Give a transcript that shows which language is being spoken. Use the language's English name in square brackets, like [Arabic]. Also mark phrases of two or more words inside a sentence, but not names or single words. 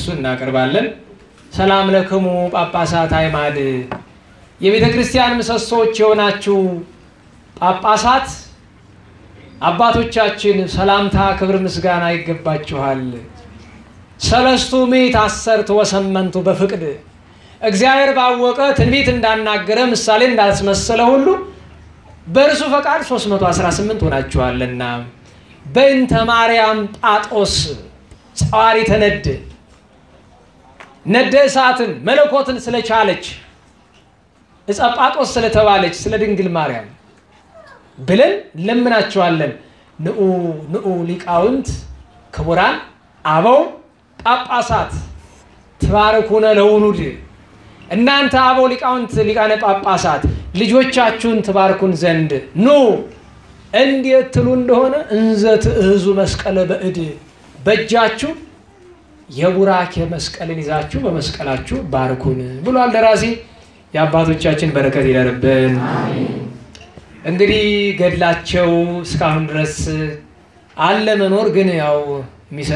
[Amharic] እናቀርባለን። [Geez] ሰላም ለክሙ ጳጳሳት አይማድ፣ [Amharic] የቤተ ክርስቲያን ምሰሶች የሆናችሁ ጳጳሳት አባቶቻችን ሰላምታ ክብር ምስጋና ይገባችኋል። [Geez] ሰለስቱ ምዕት አሰርቶ ወሰመንቱ በፍቅድ፣ [Amharic] እግዚአብሔር ባወቀ ትንቢት እንዳናገረ ምሳሌ እንዳስመሰለ ሁሉ በእርሱ ፈቃድ 318 ሆናችኋልና [Geez] በእንተ ማርያም ጳጦስ ጸዋሪተ ነድ [Amharic] ነደ እሳትን መለኮትን ስለቻለች ዕፀ ጳጦስ ስለተባለች ስለ ድንግል ማርያም ብለን ለምናችኋለን። [Geez] ንዑ ንዑ ሊቃውንት ክቡራን አበው ጳጳሳት ትባረኩነ ለውሉድ፣ [Amharic] እናንተ አበው ሊቃውንት ሊቃነ ጳጳሳት ልጆቻችሁን ትባርኩን ዘንድ ኑ እንዴት ትሉ እንደሆነ [Geez] እንዘ ትእዙ መስቀለ በእድ፣ [Amharic] በእጃችሁ የቡራኬ መስቀልን ይዛችሁ በመስቀላችሁ ባርኩን ብሏል ደራሲ። የአባቶቻችን በረከት ይደርብን። እንግዲህ ገድላቸው እስካሁን ድረስ አለ መኖር ግን ያው የሚሰጥ